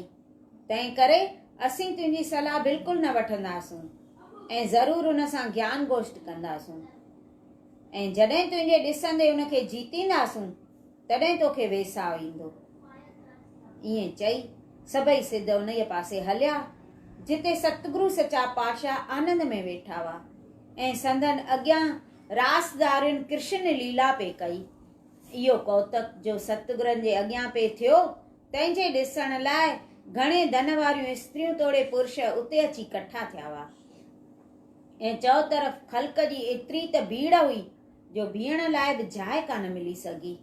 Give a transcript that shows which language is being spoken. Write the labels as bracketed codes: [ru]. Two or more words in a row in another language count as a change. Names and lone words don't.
[sd] तंहिं करे असीं तुंहिंजी सलाह बिल्कुलु न वठंदासूं ऐं ज़रूरु हुन सां ज्ञान गोष्ठ कंदासूं ऐं जॾहिं तुंहिंजे ॾिसंदे हुनखे जीतींदासूं तॾहिं तोखे वेसाउ ईंदो। ईअं चई सभई सिद्ध उन पासे हलिया जिते सतगुरु सचा पातशाह आनंद में वेठा हुआ ऐं संदन अॻियां रासदारियुनि कृष्ण लीला पे कई। इहो कौतक जो सतगुरनि जे अॻियां पे थियो, तंहिंजे ॾिसण लाइ घणे धन वारियूं स्त्रियूं तोड़े पुरुष उते अची कठा थिया हुआ ऐं चओ तरफ़ ख़ल्क़ जी एतिरी त भीड़ हुई जो बीहण लाइ बि जाइ कान मिली सघी।